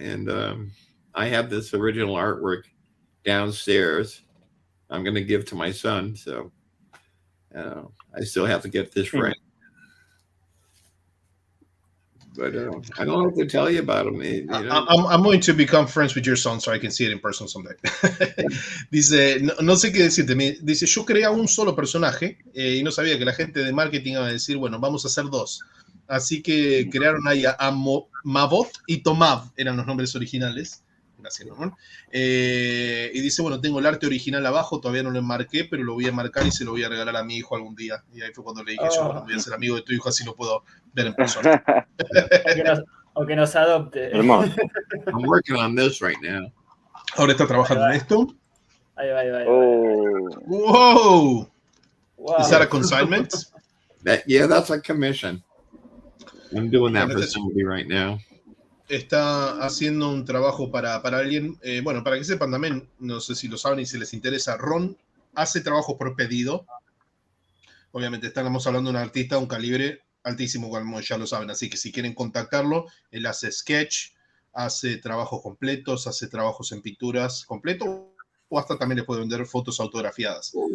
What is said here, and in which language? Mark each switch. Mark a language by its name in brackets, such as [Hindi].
[English] And I have this original artwork downstairs I'm going to give to my son. So I still have to get this right. But I don't know what to tell you about him. You know? I'm going to become friends with your son so I can see it in person someday. [Spanish] Dice, no sé qué decirte. Dice, yo creé un solo personaje y no sabía que la gente de marketing iba a decir, bueno, vamos a hacer 2. Así que crearon ahí a Mavot y Tomav, eran los nombres originales. Gracias, Norman. Y dice, bueno, tengo el arte original abajo, todavía no lo enmarqué, pero lo voy a marcar y se lo voy a regalar a mi hijo algún día. Y ahí fue cuando le dije, yo bueno, voy a ser amigo de tu hijo, así lo puedo ver en persona. o que nos adopte. Hermoso. [English] I'm working on this right now. [Spanish] Ahora está trabajando en esto. Ahí va. [English] Wow. Wow. Is that a consignment? Yeah, that's a commission. I'm doing that for somebody right now. [Spanish] Está haciendo un trabajo para alguien. Bueno, para que sepan también, no sé si lo saben y si les interesa, Ron hace trabajo por pedido. Obviamente estamos hablando de un artista de un calibre altísimo, como ya lo saben. Así que si quieren contactarlo, él hace sketch, hace trabajos completos, hace trabajos en pinturas completos, o hasta también les puede vender fotos autografiadas.